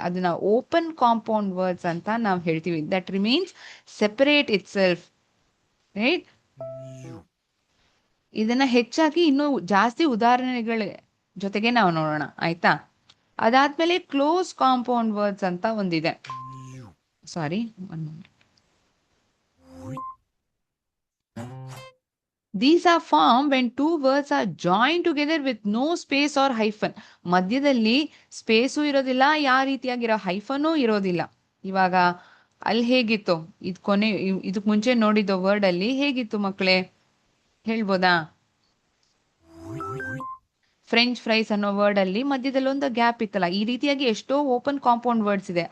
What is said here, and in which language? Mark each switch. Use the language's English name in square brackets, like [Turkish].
[Kannada] ಅದನ್ನ open compound words ಅಂತ ನಾವು ಹೇಳ್ತೀವಿ. [English] That remains separate itself. Right? [Kannada] ಇದನ್ನ ಹೆಚ್ಚಾಗಿ ಇನ್ನೂ ಜಾಸ್ತಿ ಉದಾಹರಣೆಗಳ ಜೊತೆಗೆ ನಾವು ನೋಡೋಣ, ಆಯ್ತಾ? ಅದಾದ್ಮೇಲೆ ಕ್ಲೋಸ್ ಕಾಂಪೌಂಡ್ ವರ್ಡ್ಸ್ ಅಂತ ಒಂದಿದೆ. [English] Sorry, one moment. These are formed when two words are joined together with no space or hyphen. [Kannada] ಮಧ್ಯದಲ್ಲಿ ಸ್ಪೇಸು ಇರೋದಿಲ್ಲ, ಯಾವ ರೀತಿಯಾಗಿರೋ ಹೈಫನು ಇರೋದಿಲ್ಲ. ಇವಾಗ ಅಲ್ಲಿ ಹೇಗಿತ್ತು, ಇದು ಕೊನೆ, ಇದಕ್ ಮುಂಚೆ ನೋಡಿದ್ದು ವರ್ಡ್ ಅಲ್ಲಿ ಹೇಗಿತ್ತು ಮಕ್ಕಳೇ, ಹೇಳ್ಬೋದಾ? ಫ್ರೆಂಚ್ ಫ್ರೈಸ್ ಅನ್ನೋ ವರ್ಡ್ ಅಲ್ಲಿ ಮಧ್ಯದಲ್ಲಿ ಒಂದು ಗ್ಯಾಪ್ ಇತ್ತಲ್ಲ, ಈ ರೀತಿಯಾಗಿ ಎಷ್ಟೋ ಓಪನ್ ಕಾಂಪೌಂಡ್ ವರ್ಡ್ಸ್ ಇದೆ.